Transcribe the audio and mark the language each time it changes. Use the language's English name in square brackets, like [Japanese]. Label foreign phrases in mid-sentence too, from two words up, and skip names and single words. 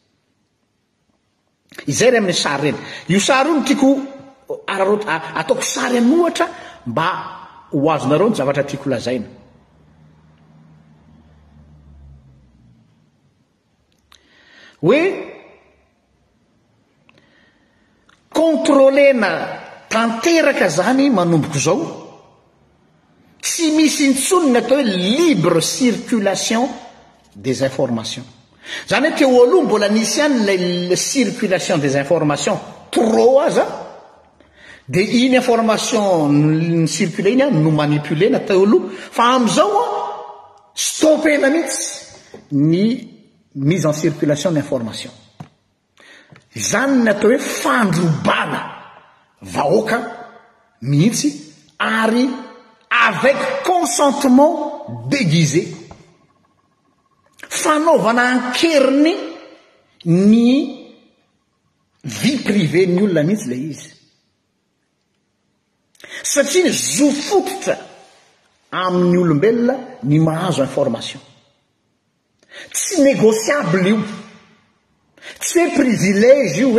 [Malagasy] izay ry amin'ny sary reny io sary io no tiako ataoko sary anohatra mba ho azonareo ny zavatra tiako lazaina hoe contrôlena tanteraka zany manomboko zao tsy misy intsony ny atao hoe [French] libre circulation des [Malagasy] informations zany hoe teo aloha mbola nisy any [French] la circulation des informations trop [Malagasy] aza dia iny information ny circule iny no manipulena teo aloha fa am'izao stoppena mihitsy ny [French] mise en circulation d'information [Malagasy] zany ny atao hoe fandrobana vahoaka mihitsy ary [French] avec consentement déguisé [Malagasy] fanaovana ankeriny ny [French] vie privée [Malagasy] ny olona mihitsy le izy satria zo fototra amin'ny olombelona ny mahazo information tsy négociable io tsy hoe privilège io